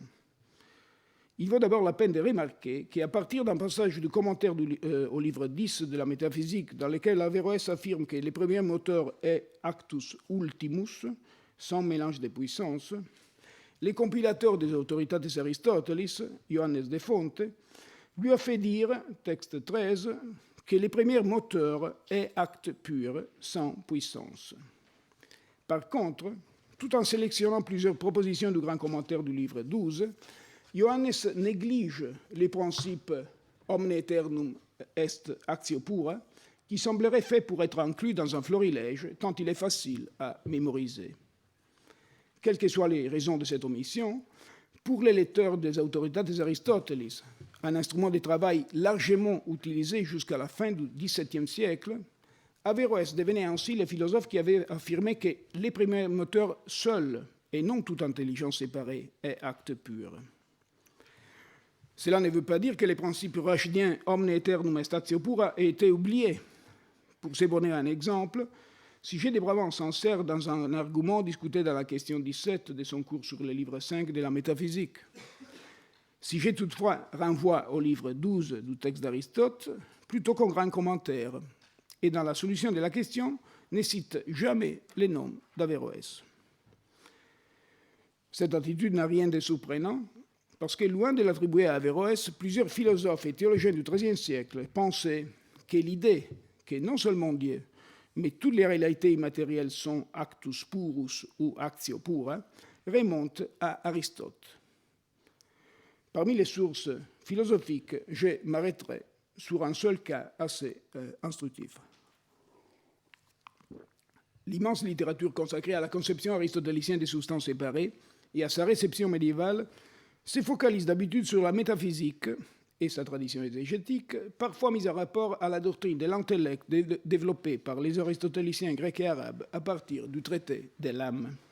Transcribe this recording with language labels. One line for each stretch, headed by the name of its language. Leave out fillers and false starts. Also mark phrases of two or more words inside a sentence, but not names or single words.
French: Il vaut d'abord la peine de remarquer qu'à partir d'un passage du commentaire au livre 10 de la métaphysique, dans lequel Averroès affirme que le premier moteur est
Latin: actus ultimus,
French: sans mélange de puissances, le compilateur des Autoritates Aristotelis, Johannes de Fonte, lui a fait dire, texte 13, que le premier moteur est acte pur, sans puissance. Par contre, tout en sélectionnant plusieurs propositions du grand commentaire du livre 12, Johannes néglige les principes
Latin: omne aeternum est actio pura,
French: qui sembleraient faits pour être inclus dans un florilège, tant il est facile à mémoriser. Quelles que soient les raisons de cette omission, pour les lecteurs des Autoritates Aristotelis, un instrument de travail largement utilisé jusqu'à la fin du XVIIe siècle, Averroès devenait ainsi le philosophe qui avait affirmé que les premiers moteurs seuls, et non toute intelligence séparée, est acte pur. Cela ne veut pas dire que les principes rachdiens
Latin: omne aeternum est actio pura
French: aient été oubliés. Pour se donner un exemple, si G. de Brabant s'en sert dans un argument discuté dans la question 17 de son cours sur le livre 5 de la métaphysique, si G. toutefois renvoie au livre 12 du texte d'Aristote, plutôt qu'un grand commentaire, et dans la solution de la question, ne cite jamais les noms d'Averroès. Cette attitude n'a rien de surprenant, parce que loin de l'attribuer à Averroès, plusieurs philosophes et théologiens du XIIIe siècle pensaient que l'idée que non seulement Dieu, mais toutes les réalités immatérielles sont
Latin: actus purus
French: ou
Latin: actio pura,
French: remonte à Aristote. Parmi les sources philosophiques, je m'arrêterai sur un seul cas assez instructif. L'immense littérature consacrée à la conception aristotélicienne des substances séparées et à sa réception médiévale se focalise d'habitude sur la métaphysique et sa tradition exégétique, parfois mise en rapport à la doctrine de l'intellect développée par les aristotéliciens grecs et arabes à partir du traité de l'âme.